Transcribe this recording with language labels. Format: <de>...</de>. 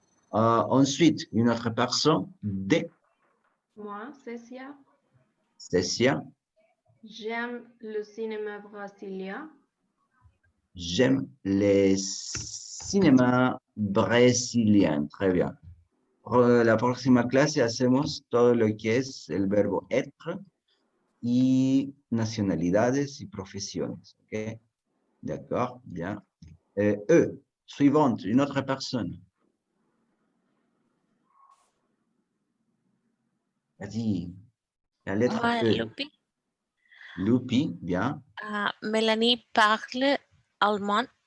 <fr>Ensuite, une autre personne. D. Moi, Cécia. Cécia. J'aime le cinéma brésilien. J'aime les cinémas brésiliens. Très bien.</fr> <es>La próxima clase hacemos todo lo que es el verbo être y nacionalidades y profesiones. ¿Ok?</es> <fr>D'accord, bien. E. Suivante, une autre personne. Vas-y. La lettre Moi, E. Lupi. Lupi, bien. Mélanie parle allemand.</fr>